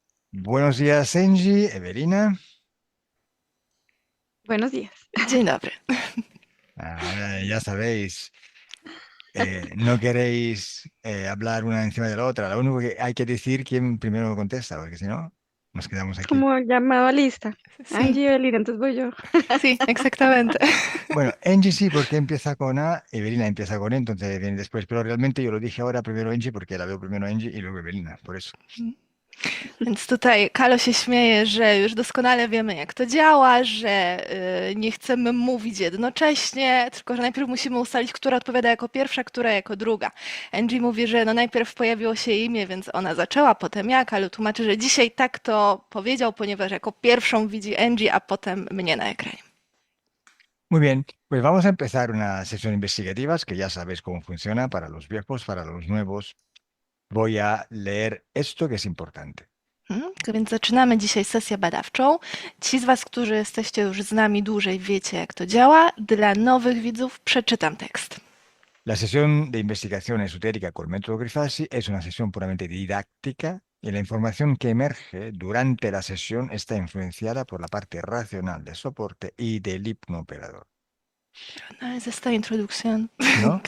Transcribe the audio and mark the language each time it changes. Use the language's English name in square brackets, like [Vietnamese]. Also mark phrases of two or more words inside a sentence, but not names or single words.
[Spanish] Buenos días, Angie, Evelina. Buenos días. [Polish] Dzień dobry. [Spanish] Ahora ya sabéis, no queréis hablar una encima de la otra. Lo único que hay que decir quién primero contesta, porque si no, nos quedamos aquí. Como llamado a lista. Sí, Angie Belir, entonces voy yo. sí, exactamente. Bueno, Angie sí, porque empieza con A, Evelina empieza con E, entonces viene después. Pero realmente yo lo dije ahora primero Angie, porque la veo primero Angie y luego Evelina, por eso. [Polish] Więc tutaj Kalo się śmieje, że już doskonale wiemy, jak to działa, że nie chcemy mówić jednocześnie, tylko że najpierw musimy ustalić, która odpowiada jako pierwsza, która jako druga. Angie mówi, że no najpierw pojawiło się imię, więc ona zaczęła, potem ja. Kalo tłumaczy, że dzisiaj tak to powiedział, ponieważ jako pierwszą widzi Angie, a potem mnie na ekranie. [Spanish] Muy bien, pues vamos a empezar una sesión investigativa, que ya sabéis cómo funciona para los viejos, para los nuevos. Voy a leer esto que es importante. [Polish] Więc zaczynamy dzisiaj sesję badawczą. Ci z Was, którzy jesteście już z nami dłużej, wiecie, jak to działa. Dla nowych widzów przeczytam tekst. [Spanish] La sesión de investigación esotérica con método Grifasi es una sesión puramente didáctica y la información que emerge durante la sesión está influenciada por la parte racional de soporte y del hipnooperador. No, es esta introducción ¿No?